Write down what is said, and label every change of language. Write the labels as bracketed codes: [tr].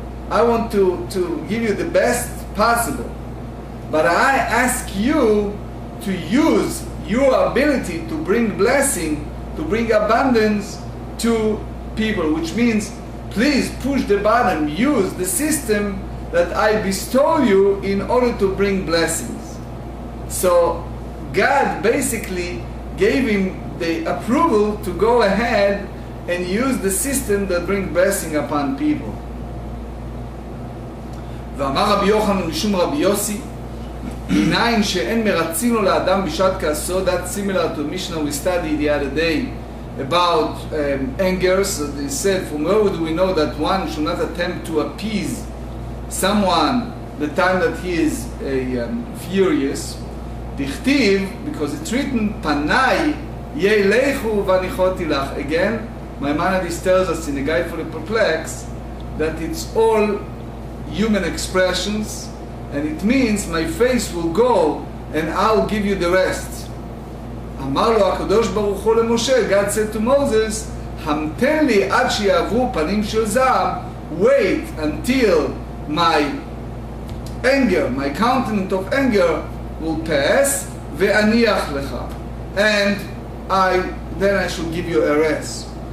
[en] I want to give you the best possible. But I ask you to use your ability to bring blessing, to bring abundance to people, which means please push the button, use the system that I bestow you in order to bring blessings. So God basically gave him the approval to go ahead and use the system that brings blessing upon people. [he] ואמר רבי יוחנן משום רבי יוסי, מניין שאין מרצים לו לאדם בשעת כעסו, [en] that's similar to Mishnah we studied the other day about anger. So they said, from where do we know that one should not attempt to appease someone the time that he is furious? [he] דכתיב, [en] because it's written, [he] פניי ילכו וניחותי לך. [en] Again, Maimonides tells us in the Guide for the Perplexed that it's all human expressions, and it means my face will go and I'll give you the rest. [he] אמר לו הקדוש ברוך הוא למשה, [en] God said to Moses, [he] המתן לי עד שיעברו פנים של זעם, [en] wait until my anger, my countenance of anger will pass, [he] ואניח לך, [en] and then I should give you a rest.